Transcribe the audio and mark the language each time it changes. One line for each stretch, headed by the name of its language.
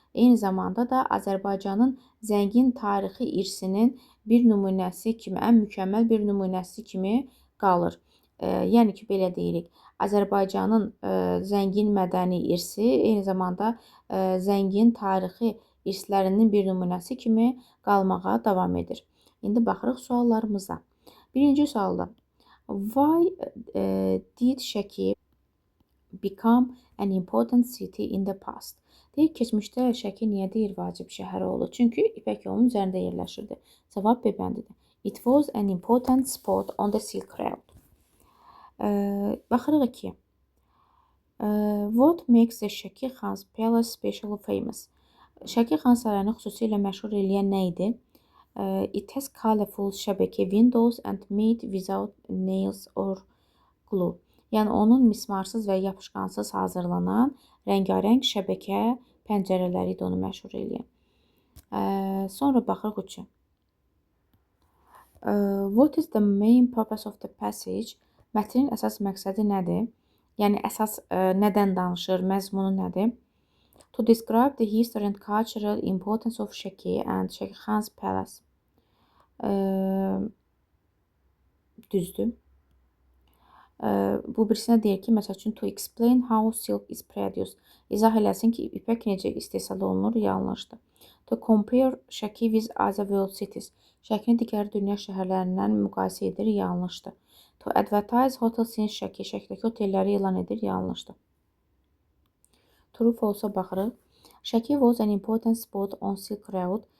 Azerbaijani: Eyni zamanda da Azərbaycanın zəngin tarixi irsinin bir nümunəsi kimi, ən mükəmməl bir nümunəsi kimi qalır. Yəni ki, belə deyirik. Azərbaycanın zəngin mədəni irsi eyni zamanda zəngin tarixi irslərinin bir nümunəsi kimi qalmağa davam edir. İndi baxırıq suallarımıza. Birinci sualda.
English: Why did Şəki become an important city in the past?
Azerbaijani: Deyir, keçmişdə Şəki niyə deyir vacib şəhər oldu? Çünki İpək yolunun üzərində yerləşirdi. Cavab B bəndidir.
English: It was an important spot on the Silk Road.
Azerbaijani: Baxırıq 2.
English: What makes the Şəki Xans Palace specially famous?
Azerbaijani: Şəki Xan Sarayını xüsusilə məşhur eləyən nə idi?
English: It has colorful şəbəkə windows and made without nails or glue.
Azerbaijani: Yəni onun mismarsız və yapışqansız hazırlanan rəngarəng şəbəkə pəncərələri idi onu məşhur eləyən. Sonra baxırıq 3.
English: What is the main purpose of the passage?
Azerbaijani: Mətnin əsas məqsədi nədir? Yəni əsas nədən danışır, məzmunu nədir?
English: To describe the history and cultural importance of Şəki and Şəki Xans Palace.
Azerbaijani: Düzdür. Bu birisinə deyir ki, məsəl üçün
English: to explain how silk is produced.
Azerbaijani: İzah eləsin ki, ipək necə istehsal olunur, yanlışdır.
English: To compare Şəki with other world cities.
Azerbaijani: Şəkini digər dünya şəhərlərindən müqayisə edir, yanlışdır.
English: To advertise hotels in Şəki.
Azerbaijani: Şəkidəki otelləri elan edir, yanlışdır. True false-a baxırıq.
English: Şəki was an important spot on Silk Road.